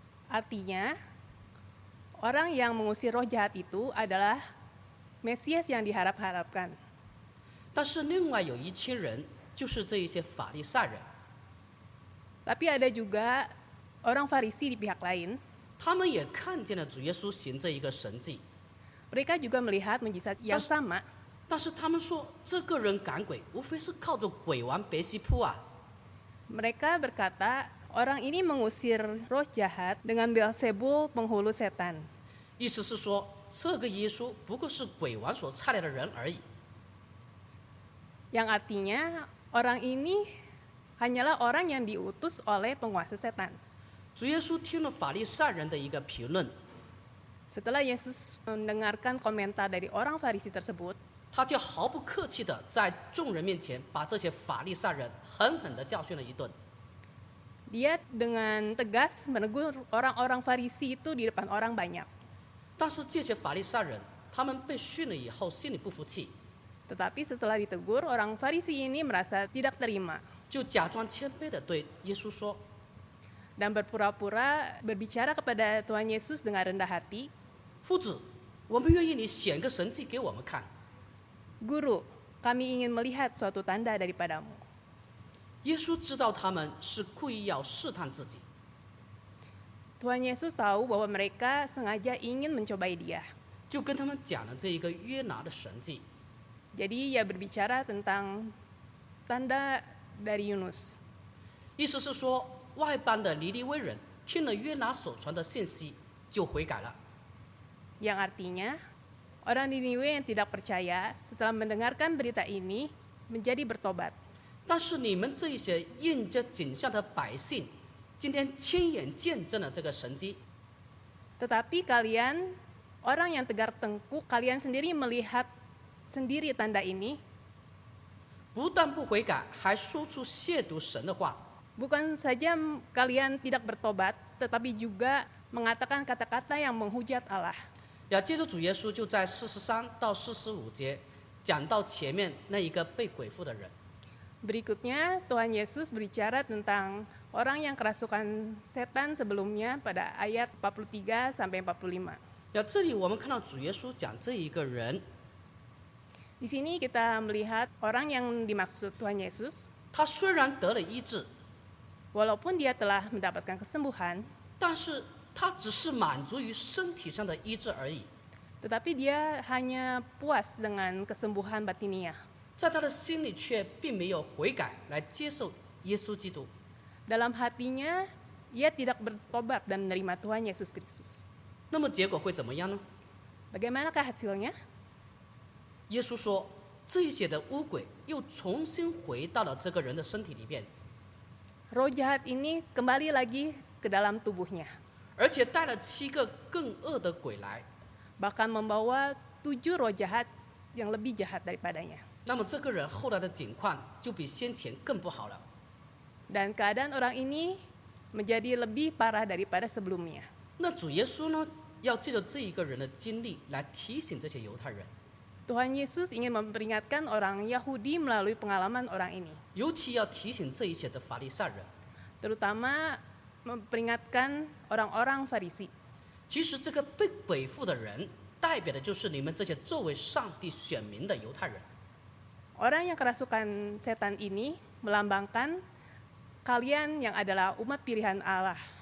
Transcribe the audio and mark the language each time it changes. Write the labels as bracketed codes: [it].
[id] Artinya, orang yang mengusir roh jahat itu adalah Mesias yang diharap-harapkan. [zh] 但是另外有一群人，就是这一些法利赛人， [id] Tapi ada juga orang Farisi di pihak lain. [zh] 他们也看见了主耶稣行这一个神迹， [id] Mereka juga melihat mujizat yang sama. [zh] 但是他们说，这个人赶鬼，无非是靠着鬼王别西卜啊。 [id] Mereka berkata, orang ini mengusir roh jahat dengan Beelzebul penghulu setan. [zh] 意思是说，这个耶稣不过是鬼王所差来的人而已。 [id] Yang artinya orang ini hanyalah orang yang diutus oleh penguasa setan. [zh] 主耶稣听了法利赛人的一个评论， [id] Setelah Yesus mendengarkan komentar dari orang Farisi tersebut, [zh] 他就毫不客气地在众人面前把这些法利赛人狠狠地教训了一顿。 [id] dia dengan tegas menegur orang-orang Farisi itu di depan orang banyak. [zh] 但是这些法利赛人，他们被训了以后心里不服气， [id] Tetapi setelah ditegur, orang Farisi ini merasa tidak terima [zh] 就假装谦卑地对耶稣说 [id] dan berpura-pura berbicara kepada Tuhan Yesus dengan rendah hati, [zh] 夫子，我们愿意你显个神迹给我们看。 [id] Guru, kami ingin melihat suatu tanda daripadamu. [zh] 耶稣知道他们是故意要试探自己， [id] Tuhan Yesus tahu bahwa mereka sengaja ingin mencobai dia. [zh] 就跟他们讲了这一个约拿的神迹。 [id] Jadi ia berbicara tentang tanda dari Yunus. [zh] 意思是说，外邦的尼尼微人听了约拿所传的信息，就悔改了。 [id] Yang artinya, orang Niniwe yang tidak percaya setelah mendengarkan berita ini menjadi bertobat. [zh] 但是你们这一些印着景象的百姓，今天亲眼见证了这个神迹， [id] Tetapi kalian, orang yang tegar tengkuk, kalian sendiri melihat sendiri tanda ini, [zh] 不但不悔改，还说出亵渎神的话。 [id] bukan saja kalian tidak bertobat, tetapi juga mengatakan kata-kata yang menghujat Allah. [zh] 要接着主耶稣就在43到45节讲到前面那一个被鬼附的人。 [id] Berikutnya, Tuhan Yesus berbicara tentang orang yang kerasukan setan sebelumnya pada ayat 43 sampai 45. [zh] 这里我们看到主耶稣讲这一个人， [id] Di sini kita melihat orang yang dimaksud Tuhan Yesus, [zh] 他虽然得了医治， [id] walaupun dia telah mendapatkan kesembuhan, [zh] 但是他只是满足于身体上的医治而已， [id] tetapi dia hanya puas dengan kesembuhan batiniah. [zh] 在他的心里却并没有悔改来接受耶稣基督。 [id] Dalam hatinya, ia tidak bertobat dan menerima Tuhan Yesus Kristus. [zh] 那么结果会怎么样呢？ [id] Bagaimanakah hasilnya? [zh] 耶稣说，这些的污鬼又重新回到了这个人的身体里边， [id] Roh jahat ini kembali lagi ke dalam tubuhnya, [zh] 而且带了7个更恶的鬼来。 [id] bahkan membawa 7 roh jahat yang lebih jahat daripadanya. [zh] 那么这个人后来的境况就比先前更不好了。 [id] Dan keadaan orang ini menjadi lebih parah daripada sebelumnya. [zh] 那主耶稣呢，要借着这一个人的经历来提醒这些犹太人， [id] Tuhan Yesus ingin memperingatkan orang Yahudi melalui pengalaman orang ini, [zh] 尤其要提醒这一些的法利赛人。 [id] terutama memperingatkan orang-orang Farisi. [zh] 其实这个被鬼附的人，代表的就是你们这些作为上帝选民的犹太人。 [id] Orang yang kerasukan setan ini melambangkan kalian yang adalah umat pilihan Allah.